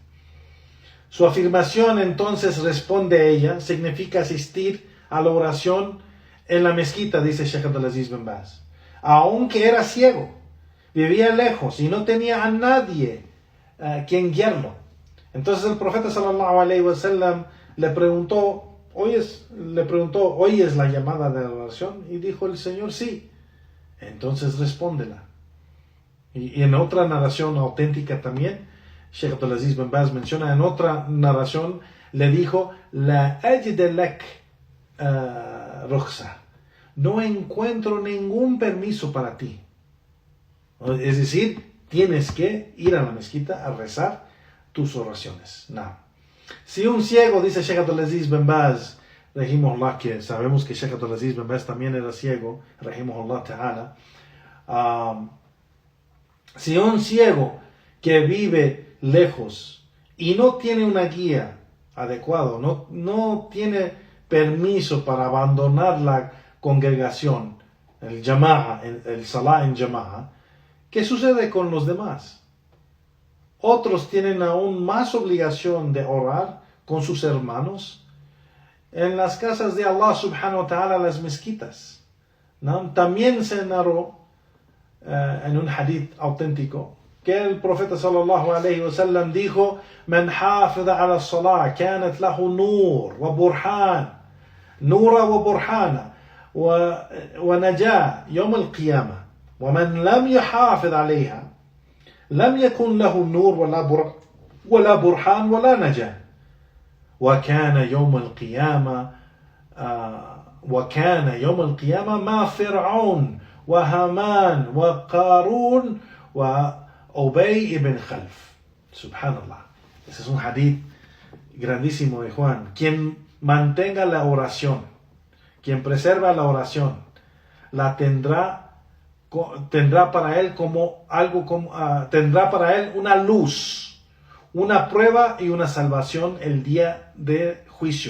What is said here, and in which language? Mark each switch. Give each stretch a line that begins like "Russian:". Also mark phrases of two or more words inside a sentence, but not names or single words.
Spanish: Su afirmación, entonces, responde a ella, significa asistir a la oración en la mezquita, dice Sheikh Abdulaziz bin Baz. Aunque era ciego, vivía lejos y no tenía a nadie quien guiarlo. Entonces el profeta
Arabic: صلى الله عليه وسلم
Spanish: le preguntó, ¿oyes la llamada de la oración? Y dijo el Señor, sí. Entonces respóndela. Y en otra narración auténtica también, Sheikh Abdulaziz bin Baz menciona, en otra narración le dijo,
Arabic: لا أجد لك رخصة.
Spanish: No encuentro ningún permiso para ti. Es decir, tienes que ir a la mezquita a rezar tus oraciones. No. Si un ciego, dice Sheikh Abdulaziz bin Baz, rahimahullah, que sabemos que Sheikh Abdulaziz bin Baz también era ciego,
Arabic: رحمه الله تعالى.
Spanish: Si un ciego que vive lejos y no tiene una guía adecuada, no tiene permiso para abandonar la congregación, el jama'a, el salah en jama'a, ¿qué sucede con los demás? Otros tienen aún más obligación de orar con sus hermanos en las casas de
Arabic: الله سبحانه وتعالى,
Spanish: las mezquitas, ¿no? También se narró en un hadith auténtico que el profeta
Arabic: صلى الله عليه وسلم
Spanish: dijo:
Arabic: "من حافظ على الصلاة كانت له نور وبرهان نورا وبرهانا ونجاة يوم القيامة ومن لم يحافظ عليها لم يكن له نور ولا برهان ولا نجاة. وكان يوم القيامة مع فرعون وهامان وقارون وأبي ibn Khalf". Subhanallah.
Spanish: Ese es un hadith grandísimo de Juan. Quien mantenga la oración, quien preserva la oración, la tendrá para él tendrá para él una luz, una prueba y una salvación el día de juicio.